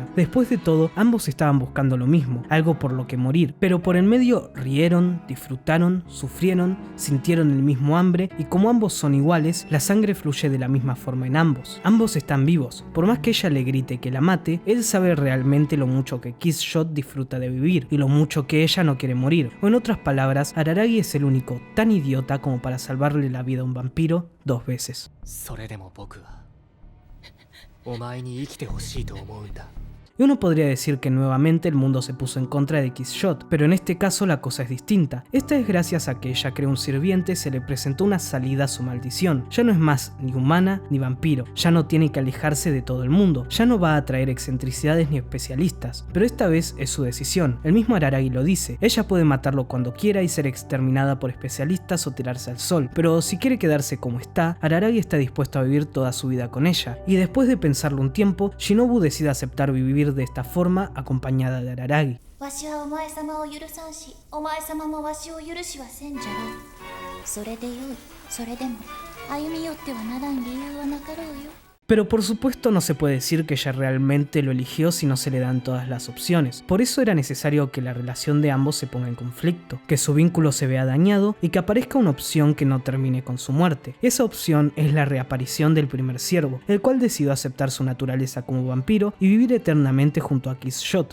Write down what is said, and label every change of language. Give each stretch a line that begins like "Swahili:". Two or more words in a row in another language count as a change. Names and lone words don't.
Spanish: Después de todo, ambos estaban buscando lo mismo, algo por lo que morir, pero por en medio rieron, disfrutaron, sufrieron, sintieron el mismo hambre, y como ambos son iguales, la sangre fluye de la misma forma en ambos. Ambos están vivos. Por más que ella le grite que la mate, él sabe realmente lo mucho que Killshot disfruta de vivir y lo mucho que ella no quiere morir. O en otras palabras, Araragi es el único tan idiota como para salvarle la vida a un vampiro 2 veces.
Japanese: それでも僕はお前に生きてほしいと思うんだ。
Spanish: Y uno podría decir que nuevamente el mundo se puso en contra de Killshot, pero en este caso la cosa es distinta. Esta es gracias a que ella creó un sirviente, se le presentó una salida a su maldición. Ya no es más ni humana ni vampiro, ya no tiene que alejarse de todo el mundo, ya no va a atraer excentricidades ni especialistas, pero esta vez es su decisión. El mismo Araragi lo dice, ella puede matarlo cuando quiera y ser exterminada por especialistas o tirarse al sol, pero si quiere quedarse como está, Araragi está dispuesto a vivir toda su vida con ella. Y después de pensarlo un tiempo, Shinobu decide aceptar vivir de esta forma acompañada de Araragi.
Japanese: わしはお前様を許さんし、お前様もわしを許しはせんじゃろう。それでよい。それでも歩み寄ってはならん理由はなかろうよ。
Spanish: Pero por supuesto no se puede decir que ella realmente lo eligió si no se le dan todas las opciones. Por eso era necesario que la relación de ambos se ponga en conflicto, que su vínculo se vea dañado y que aparezca una opción que no termine con su muerte. Esa opción es la reaparición del primer siervo, el cual decidió aceptar su naturaleza como vampiro y vivir eternamente junto a Killshot.